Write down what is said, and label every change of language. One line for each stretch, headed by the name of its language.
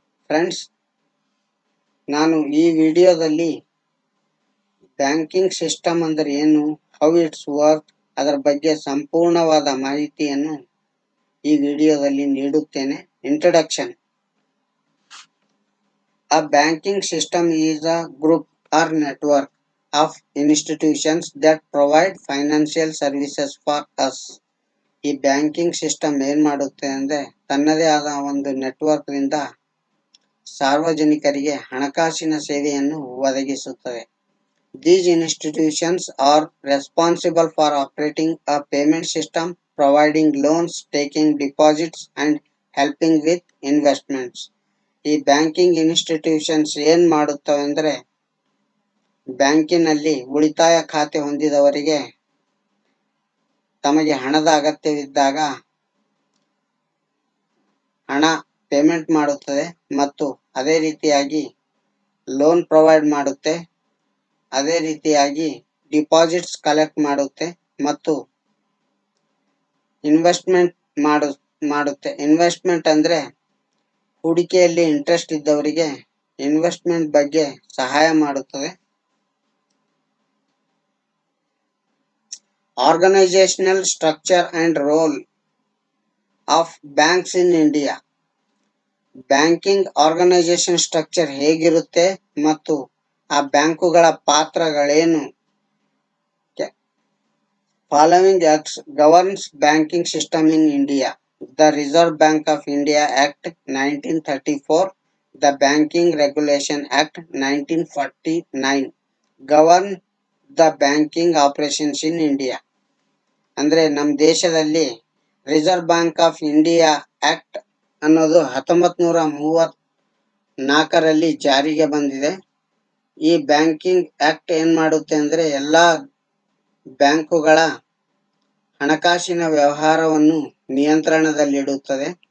Kannada: Friends, ನಾನು ಈ ವಿಡಿಯೋದಲ್ಲಿ ಬ್ಯಾಂಕಿಂಗ್ ಸಿಸ್ಟಮ್ ಅಂದರೆ ಏನು,
English: how it's work,
Kannada: ಅದರ ಬಗ್ಗೆ ಸಂಪೂರ್ಣವಾದ ಮಾಹಿತಿಯನ್ನು ಈ ವಿಡಿಯೋದಲ್ಲಿ ನೀಡುತ್ತೇನೆ.
English: Introduction. A banking system is a group or network of institutions that provide financial services for us.
Kannada: ಈ ಬ್ಯಾಂಕಿಂಗ್ ಸಿಸ್ಟಮ್ ಏನ್ ಮಾಡುತ್ತೆ ಅಂದ್ರೆ ತನ್ನದೇ ಆದ ಒಂದು ನೆಟ್ವರ್ಕ್ ನಿಂದ ಸಾರ್ವಜನಿಕರಿಗೆ ಹಣಕಾಸಿನ ಸೇವೆಯನ್ನು ಒದಗಿಸುತ್ತದೆ.
English: These institutions are responsible for operating a payment system, providing loans, taking deposits and helping with investments.
Kannada: ಈ ಬ್ಯಾಂಕಿಂಗ್ ಇನ್ಸ್ಟಿಟ್ಯೂಷನ್ಸ್ ಏನ್ ಮಾಡುತ್ತವೆ ಅಂದ್ರೆ ಬ್ಯಾಂಕಿನಲ್ಲಿ ಉಳಿತಾಯ ಖಾತೆ ಹೊಂದಿದವರಿಗೆ ತಮಗೆ ಹಣದ ಅಗತ್ಯವಿದ್ದಾಗ ಹಣ ಪೇಮೆಂಟ್ ಮಾಡುತ್ತದೆ ಮತ್ತು ಅದೇ ರೀತಿಯಾಗಿ ಲೋನ್ ಪ್ರೊವೈಡ್ ಮಾಡುತ್ತೆ, ಅದೇ ರೀತಿಯಾಗಿ ಡಿಪಾಸಿಟ್ಸ್ ಕಲೆಕ್ಟ್ ಮಾಡುತ್ತೆ ಮತ್ತು ಇನ್ವೆಸ್ಟ್ಮೆಂಟ್ ಮಾಡುತ್ತೆ. ಇನ್ವೆಸ್ಟ್ಮೆಂಟ್ ಅಂದ್ರೆ ಹೂಡಿಕೆಯಲ್ಲಿ ಇಂಟ್ರೆಸ್ಟ್ ಇದ್ದವರಿಗೆ ಇನ್ವೆಸ್ಟ್ಮೆಂಟ್ ಬಗ್ಗೆ ಸಹಾಯ ಮಾಡುತ್ತದೆ.
English: Organisational structure and role of banks in India.
Kannada: Banking organization structure ಹೇಗಿರುತ್ತೆ ಮತ್ತು ಆ ಬ್ಯಾಂಕುಗಳ ಪಾತ್ರಗಳೇನು.
English: Following acts governs banking system in India. The Reserve Bank of India Act 1934, the Banking Regulation Act 1949 govern the banking operations in India.
Kannada: ಅಂದ್ರೆ ನಮ್ಮ ದೇಶದಲ್ಲಿ reserve bank of India act ಅನ್ನೋದು 1934ರಲ್ಲಿ ಜಾರಿಗೆ ಬಂದಿದೆ. ಈ ಬ್ಯಾಂಕಿಂಗ್ ಆಕ್ಟ್ ಏನ್ ಮಾಡುತ್ತೆ ಅಂದ್ರೆ ಎಲ್ಲಾ ಬ್ಯಾಂಕುಗಳ ಹಣಕಾಸಿನ ವ್ಯವಹಾರವನ್ನು ನಿಯಂತ್ರಣದಲ್ಲಿಡುತ್ತದೆ.